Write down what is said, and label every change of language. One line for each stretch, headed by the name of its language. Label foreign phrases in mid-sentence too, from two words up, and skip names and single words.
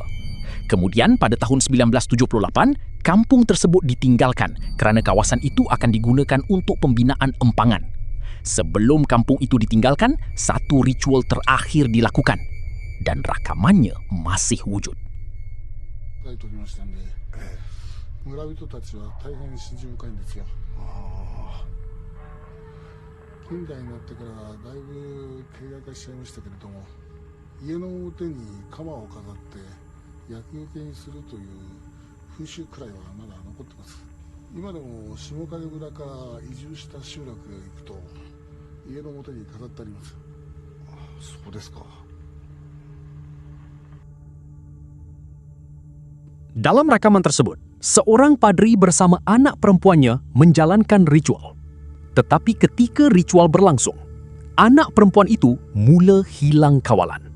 Malay: Kemudian pada tahun 1978, kampung tersebut ditinggalkan kerana kawasan itu akan digunakan untuk pembinaan empangan. Sebelum kampung itu ditinggalkan, satu ritual terakhir dilakukan dan rakamannya masih wujud.
Japanese: 村人たちは大変信心深いんですよ。近代になってからだいぶ形骸化しちゃいましたけれども、家の表に鎌を飾って厄除けにするという風習くらいはまだ残ってます。今でも下影村から移住した集落へ行くと家の表に飾ってあります。そうですか。
Malay: Dalam rakaman tersebut, seorang padri bersama anak perempuannya menjalankan ritual. Tetapi ketika ritual berlangsung, anak perempuan itu mula hilang kawalan.